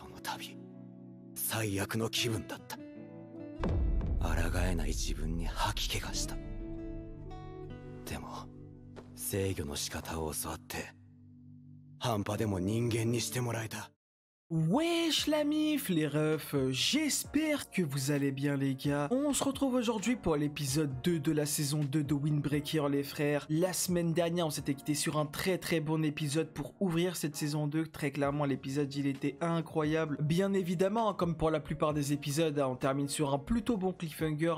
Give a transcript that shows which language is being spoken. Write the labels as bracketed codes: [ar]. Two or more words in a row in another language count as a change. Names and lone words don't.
[ja] 旅。最悪の気分だった。抗えない自分に吐き気がした。でも制御の仕方を教わって半端でも人間にしてもらえた。 [fr] Wesh la mif les refs, j'espère que vous allez bien les gars. On se retrouve aujourd'hui pour l'épisode 2 de la saison 2 de Windbreaker les frères. La semaine dernière on s'était quitté sur un très bon épisode pour ouvrir cette saison 2. Très clairement l'épisode il était incroyable. Bien évidemment comme pour la plupart des épisodes on termine sur un plutôt bon cliffhanger.